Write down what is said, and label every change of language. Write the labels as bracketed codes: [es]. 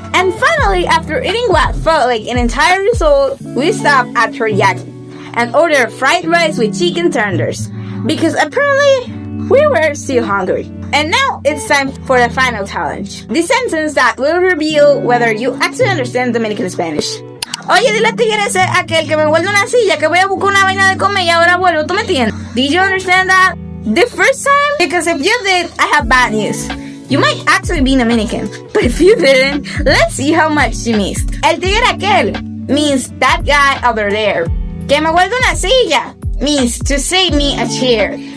[en] And finally, after eating what felt like an entire result, we stopped at Jazmin and ordered fried rice with chicken tenders because apparently we were still hungry. And now it's time for the final challenge. The sentence that will reveal whether you actually understand Dominican Spanish. [es] Oye, dile a tigre aquel que me vuelve una silla, que voy a buscar una vaina de comer y ahora vuelvo. ¿Tú me entiendes? [en] Did you understand that the first time? Because if you did, I have bad news. You might actually be Dominican. But if you didn't, let's see how much you missed. [es] El tigre aquel [en] means that guy over there. [es] Que me vuelve una silla [en] means to save me a chair.